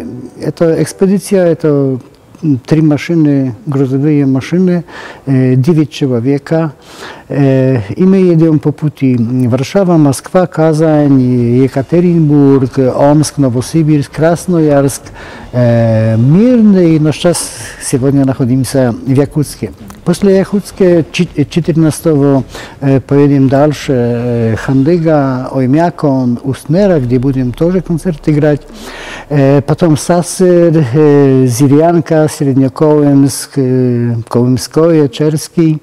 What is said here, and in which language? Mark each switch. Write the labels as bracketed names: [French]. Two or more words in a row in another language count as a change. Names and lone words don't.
[Polish] To ekspedycja, to 3 maszyny, gruzowe maszyny, 9 człowieka i my jedziemy po puti Warszawa, Moskwa, Kazań, Jekaterynburg, Omsk, Nowosybirsk, Krasnojarsk, Mirny i nasz czas [Russian] сегодня находимся в Якутске. После Якутска 14 поедем дальше, Хандыга, Оймякон, Устнера, где будем тоже концерты играть. Потом Сасыр, Зырянка, Среднеколымск, Колымское, Черский.